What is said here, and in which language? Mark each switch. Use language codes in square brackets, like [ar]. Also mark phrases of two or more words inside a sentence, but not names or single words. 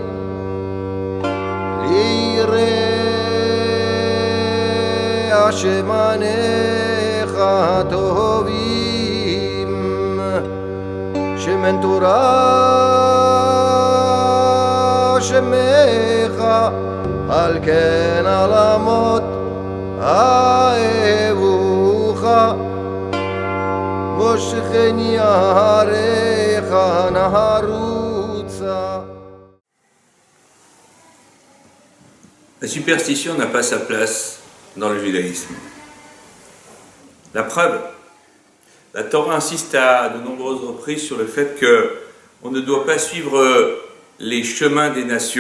[he] ליראה שמניך טובים שמן תורה שמך על כן עלמות אהבוך מושכני אחריך נרוצה. [fr] La superstition n'a pas sa place dans le judaïsme. La preuve, la Torah insiste à de nombreuses reprises sur le fait qu'on ne doit pas suivre les chemins des nations.